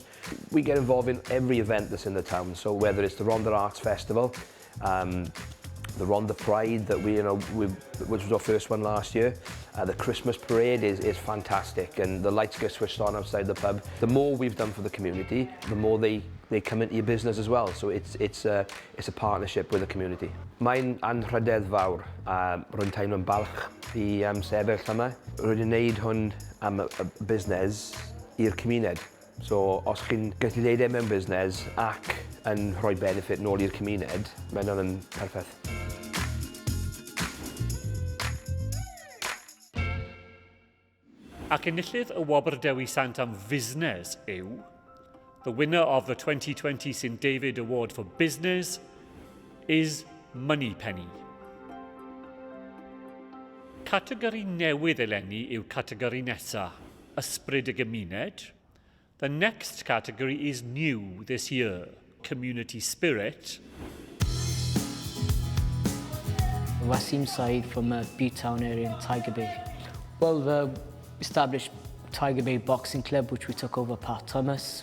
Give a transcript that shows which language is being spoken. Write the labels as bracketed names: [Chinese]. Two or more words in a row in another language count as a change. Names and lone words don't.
[English] We get involved in every event that's in the town, so whether it's the Rhondda Arts Festival, the Rhondda Pride that which was our first one last year. The Christmas parade is fantastic, and the lights get switched on outside the pub. The more we've done for the community, the more they come into your business as well. So it's a partnership with the community. [Welsh] Mae'n anrhydedd fawr. Rwy'n teimlo'n balch i sefyll yma. Rwy'n wneud hwn am y busnes i'r cymuned. So os chi'n gallu neud e mewn busnes ac yn rhoi benefit nôl i'r cymuned, mae hwnna'n perffaith. Ac enillydd y Wobr Dewi Sant am fusnes yw [English] the winner of the 2020 St David Award for Business is Moneypenny. [Welsh] Categori newydd eleni yw categori nesa, ysbryd y gymuned. [English] The next category is new this year, Community Spirit. Wasim Said from B-Town area in Tiger Bay. Well, the established Tiger Bay Boxing Club, which we took over Pat Thomas.